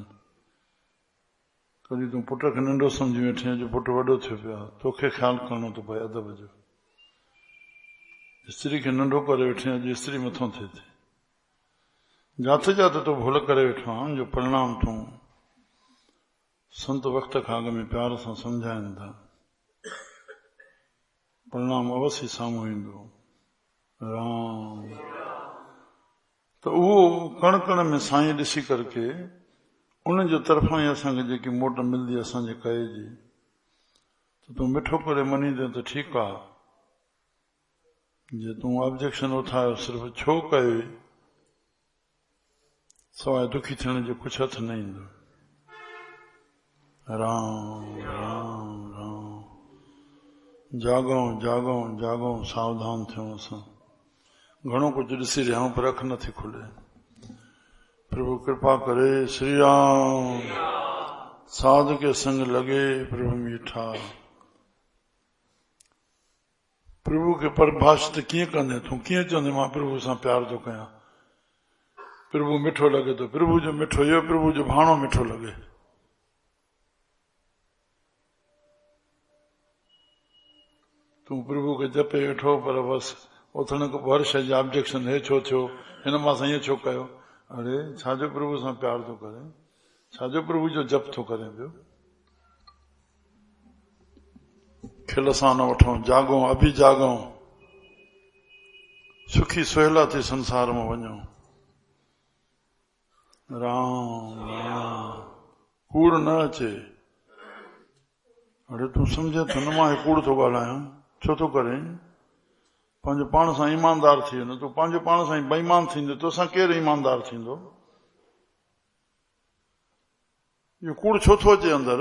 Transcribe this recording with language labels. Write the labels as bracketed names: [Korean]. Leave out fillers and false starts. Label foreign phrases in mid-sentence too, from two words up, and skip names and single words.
[Sindhi] कॾहिं तूं पुट खे नंढो सम्झी वेठे, अॼु पुटु वॾो थियो पियो। तोखे ख़्यालु करणो थो पए अदब जो। स्त्री खे नंढो करे वेठे, अॼु स्त्री मथां थिए थी। जाते जाते तूं भुल करे वेठो आहीं, जो परिणाम तूं संत वक़्त खां अॻ में प्यार सां सम्झाइनि था, परिणाम अवश्य साम्हूं ईंदो। राम। त उहो कण कण में साईं ॾिसी करके उनजे तरफ़ां ई असांखे जेकी मोट मिलंदी असांजे कए जी, त तूं मिठो करे मञींदे त ठीकु आहे। जे तूं ऑब्जेक्शन उठायो सिर्फ़ु छो कयो, सवाइ दुखी थियण जो कुझु हथ न ईंदो। राम राम राम। जागऊं जागऊं जागऊं, सावधान थियूं असां। घणो कुछ ॾिसी रहिया आहियूं पर अख नथी खुले। प्रभु कृपा करे। श्री राम। [Punjabi] ਸਾਧ ਕੇ ਸੰਗ ਲਗੇ ਪ੍ਰਭੁ ਮੀਠਾ। [Sindhi] प्रभु खे परिभाषित कीअं कंदे तूं? कीअं चवंदे मां प्रभु सां प्यार थो कयां? प्रभु मिठो लॻे थो। प्रभु जो मिठो इहो, प्रभु जो भाणो मिठो लॻे। तूं प्रभु खे जपे वेठो, पर बसि उथण खां हर शइ जा ऑब्जेक्शन, हे छो थियो, हिन मां सां ईअं छो कयो? अरे छाजो प्रभु सां प्यार थो करे, छाजो प्रभु जो जप थो करे पियो। खिल सां न वठूं, जागूं अभी जागूं, सुखी सुहेला थी संसार में वञूं। राम राम। कूड़ न अचे। अरे तूं सम्झे थो न मां कूड़ थो ॻाल्हायां, छो थो करें? पंहिंजो पाण सां ईमानदार थी वञो। तूं पंहिंजो पाण सां बेईमान थींदो, तोसां केरु ईमानदार थींदो? इहो कूड़ छो थो अचे अंदरि?